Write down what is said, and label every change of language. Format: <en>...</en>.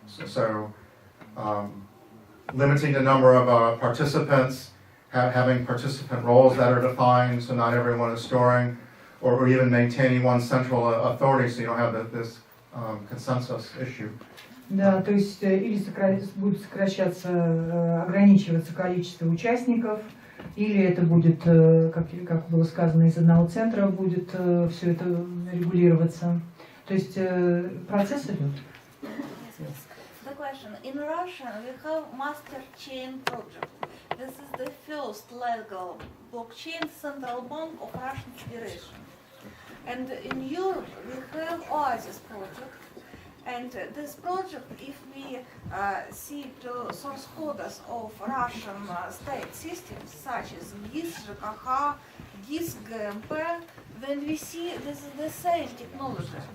<en>So limiting the number of participants, having participant roles that are defined, so not everyone is storing, or even maintaining one central authority, so you don't have this consensus issue.</en> <ru>Да, то есть или будет сокращаться, ограничиваться количество участников, или это будет, как было сказано, из одного центра будет все это регулироваться. То есть процесс идет.</ru> <en>The question. In Russia, we have Master-chain project. This is the first legal blockchain central bank of Russian Federation. And in Europe, we have Oasis project. And this project, if we see the source codes of Russian state systems, such as GIS, ЖКХ, GIS, ГМП, then we see this is the same technology.</en>